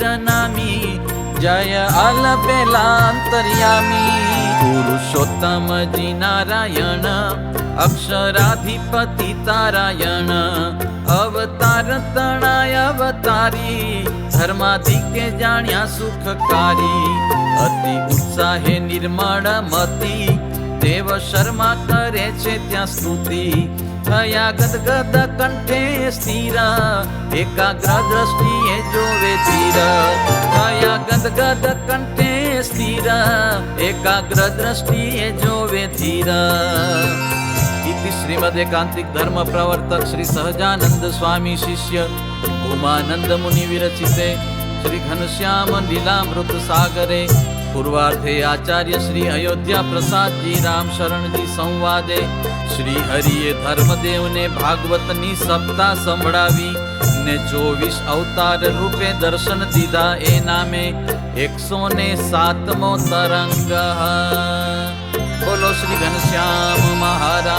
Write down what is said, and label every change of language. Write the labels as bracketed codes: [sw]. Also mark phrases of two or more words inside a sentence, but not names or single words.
[gu] નામી જય અલબેલા અંતર્યામી પુરુષોત્તમજી નારાયણ અક્ષરાધિપતિ તારાયણ અવતાર તણાય અવતારી ધર્માદિકે જાણ્યા સુખકારી અતિ ઉત્સાહે નિર્મળ મતી દેવ શર્મા કરે છે ત્યાં સ્તુતિ થયા ગદગદ કંઠે સ્થિર એકાગ્ર દ્રષ્ટિએ જોવે ધીર થયા ગદગદ કંઠે સ્થિર એકાગ્ર દ્રષ્ટિએ જોવે ધીર [sa] इति श्रीमद् एकांतिक धर्म प्रवर्तक श्री सहजानंद स्वामी शिष्य उमानंद मुनि विरचिते श्री घनश्याम लीलामृत सागरे पूर्वार्धे आचार्य श्री अयोध्या प्रसाद जी राम शरण जी संवादे [gu] શ્રી હરિયે ધર્મદેવ ને ભાગવત ની સપ્તાહ સંભળાવી ને 24 અવતાર રૂપે દર્શન દીધા એ નામે 107મો તરંગ। બોલો શ્રી ઘનશ્યામ મહા